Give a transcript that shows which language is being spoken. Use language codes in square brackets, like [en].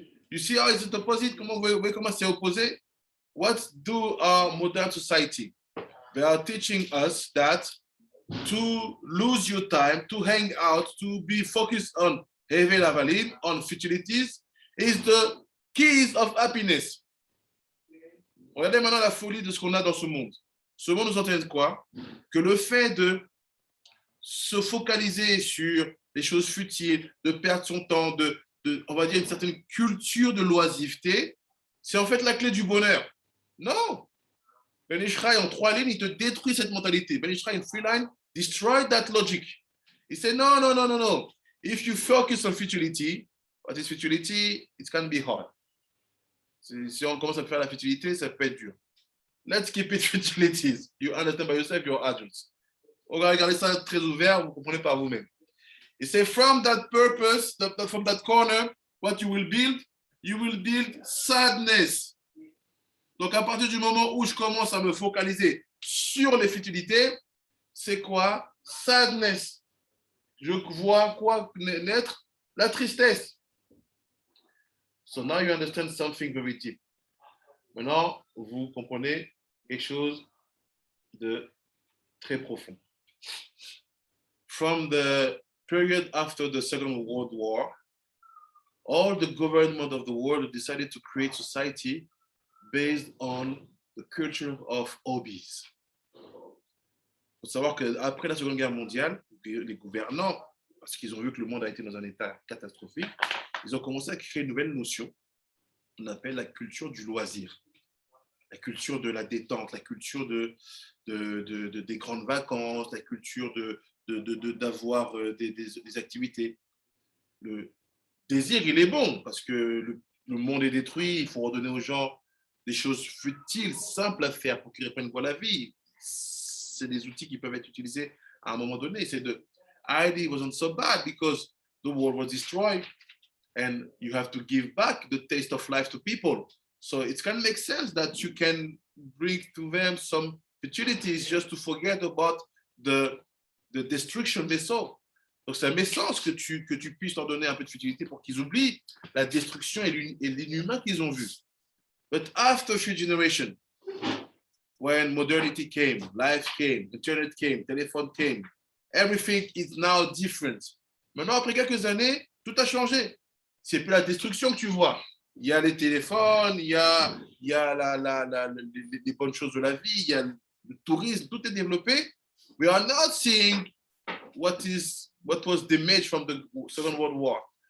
[en] You see how it's opposite? [fr] Comment c'est opposé? [en] What do our modern society? They are teaching us that to lose your time, to hang out, to be focused on Hevel Avalim, on futilities, is the keys of happiness. [fr] Regardez maintenant la folie de ce qu'on a dans ce monde. Ce monde nous entraîne quoi? Que le fait de se focaliser sur les choses futiles, de perdre son temps, on va dire une certaine culture de l'oisiveté, c'est en fait la clé du bonheur. Non. Ben Ishraï, en 3 lignes, il te détruit cette mentalité. [en] Ben Ishraï, in 3 lines, destroy that logic. [fr] Il dit [en] no. If you focus on futility, what is futility? It can be hard. [fr] Si on commence à faire la futilité, ça peut être dur. [en] Let's keep it futilities. You understand by yourself, you're adults. [fr] On va regarder ça très ouvert, vous comprenez par vous-même. Il dit, [en] from that purpose, from that corner, what you will build sadness. [fr] Donc, à partir du moment où je commence à me focaliser sur les futilités, c'est quoi? Sadness. Je vois quoi naître? La tristesse. [en] So now you understand something very deep. [fr] Maintenant, vous comprenez quelque chose de très profond. [en] From the period after the Second World War, all the government of the world decided to create society based on the culture of hobbies. [fr] Il faut savoir qu'après la Seconde Guerre mondiale, les gouvernants, parce qu'ils ont vu que le monde a été dans un état catastrophique, ils ont commencé à créer une nouvelle notion qu'on appelle la culture du loisir, la culture de la détente, la culture des grandes vacances, la culture d'avoir des activités. Le désir, il est bon, parce que le monde est détruit, il faut redonner aux gens des choses futiles, simples à faire pour qu'ils reprennent quoi la vie. C'est des outils qui peuvent être utilisés à un moment donné. [en] C'est the idea wasn't so bad because the world was destroyed and you have to give back the taste of life to people. So it can make sense that you can bring to them some futilities just to forget about the destruction they saw. [fr] Donc ça met sens que tu puisses leur donner un peu de futilité pour qu'ils oublient la destruction et l'inhumain qu'ils ont vu. [en] But after a few generations, when modernity came, life came, internet came, telephone came, everything is now different. [fr] Maintenant, après quelques années, tout a changé. C'est plus la destruction que tu vois. Il y a les téléphones, il y a les bonnes choses de la vie, il y a le tourisme, tout est développé. [en] We are not seeing what was damaged from the Second World War.